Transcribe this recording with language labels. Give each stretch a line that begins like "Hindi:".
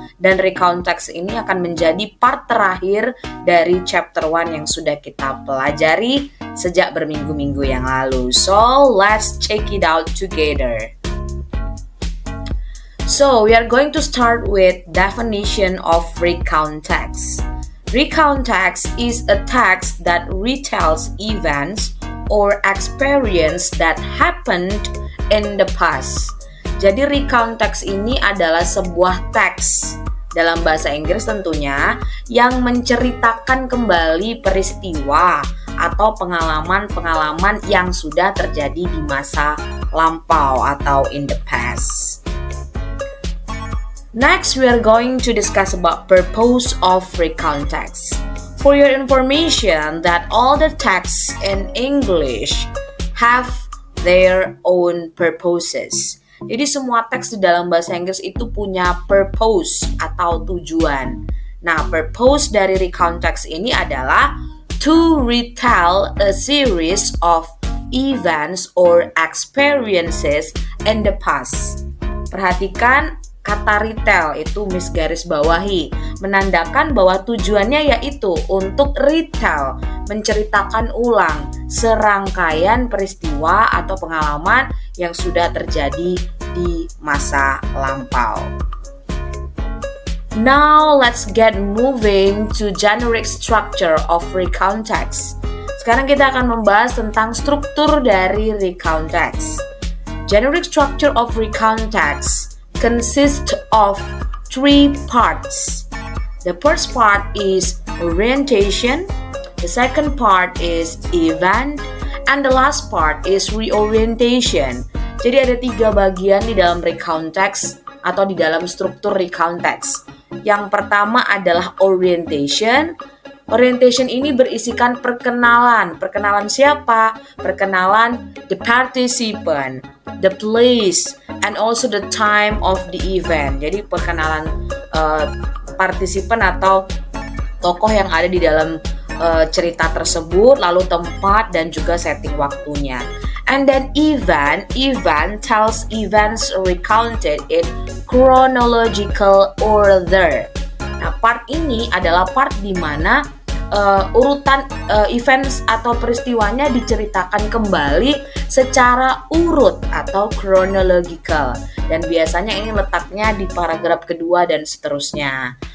Indonesian: Dan recount text ini akan menjadi part terakhir dari chapter 1 yang sudah kita pelajari sejak berminggu-minggu yang lalu.
English: So, let's check it out together. So, we are going to start with definition of recount text. Recount text is a text that retells events or experience that happened in the past.
Indonesian: Jadi recount text ini adalah sebuah teks dalam bahasa Inggris tentunya yang menceritakan kembali peristiwa atau pengalaman-pengalaman yang sudah terjadi di masa lampau atau
English: in the past. Next, we are going to discuss about purpose of recount text. For your information that all the texts in English have their own purposes.
Indonesian: Jadi semua teks di dalam bahasa Inggris itu punya purpose atau tujuan. Nah, purpose dari recount text ini adalah
English: to retell a series of events or experiences in the past.
Indonesian: Perhatikan kata retell itu Miss garis bawahi, menandakan bahwa tujuannya yaitu untuk retell, menceritakan ulang serangkaian peristiwa atau pengalaman yang sudah terjadi di masa lampau.
English: Now let's get moving to generic structure of recount text.
Indonesian: Sekarang kita akan membahas tentang struktur dari recount text.
English: Generic structure of recount text consists of 3 parts. The first part is orientation, the second part is event, and the last part is reorientation.
Indonesian: Jadi ada 3 bagian di dalam recount text atau di dalam struktur recount text. Yang pertama adalah orientation. Orientation ini berisikan perkenalan. Perkenalan siapa?
English: Perkenalan the participant, the place, and also the time of the event.
Indonesian: Jadi perkenalan partisipan atau tokoh yang ada di dalam cerita tersebut, lalu tempat dan juga setting waktunya.
English: And then event tells events recounted in chronological order.
Indonesian: Nah, part ini adalah part di mana urutan events atau peristiwanya diceritakan kembali secara urut atau chronological. Dan biasanya ini letaknya di paragraf kedua dan seterusnya.